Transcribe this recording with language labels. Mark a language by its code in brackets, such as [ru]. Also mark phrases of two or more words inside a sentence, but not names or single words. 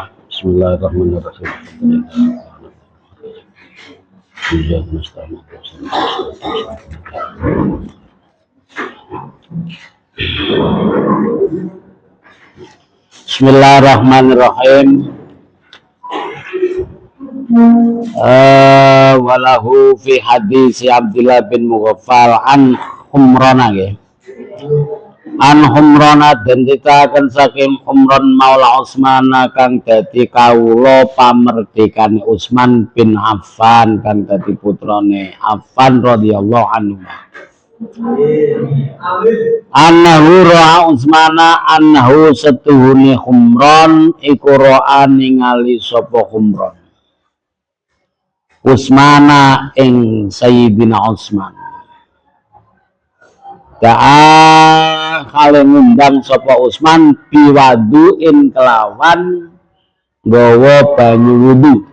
[ar] بسم الله الرحمن الرحيم بسم الله الرحمن الرحيم. وله في حديث [jv] Abdullah bin Mughaffal an Humrana an Humrana dan ditakan saking Humran maula Utsman kang dadi kawula pamerdekane Utsman bin Affan kang dadi putrane Affan [ar] رضي الله عنه. أنه رأى [jv] Utsmana annahu setuhune Humran iku ra'a ningali sapa Humran Utsmana ing Sayyidina Utsman. Da'a kale ngundang sapa Utsman biwaduin kelawan nggawa banyu wudu.